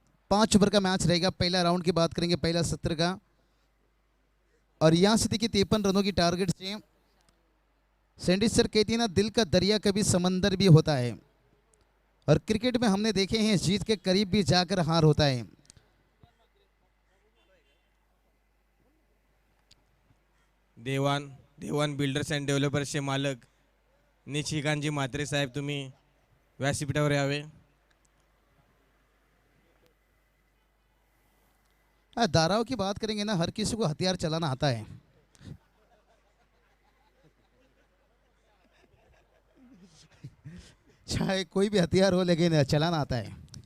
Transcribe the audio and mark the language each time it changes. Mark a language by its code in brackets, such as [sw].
[hi] 5 over का match रहेगा. पहला राउंड की बात करेंगे, पहला सत्र का, और यहाँ से देखिए 53 रनों की टारगेट से. सैंडी सर कहती है ना, दिल का दरिया कभी समंदर भी होता है, और क्रिकेट में हमने देखे हैं जीत के करीब भी जाकर हार होता है. [mr] देवान बिल्डर्स अँड डेव्हलपर्सचे मालक निशिकांतजी म्हात्रे साहेब, तुम्ही व्यासपीठावर यावे. [hi] धाराओं की बात करेंगे ना, हर किसी को हथियार चलाना आता है। चाहे कोई भी हथियार हो लेकिन चलाना आता है।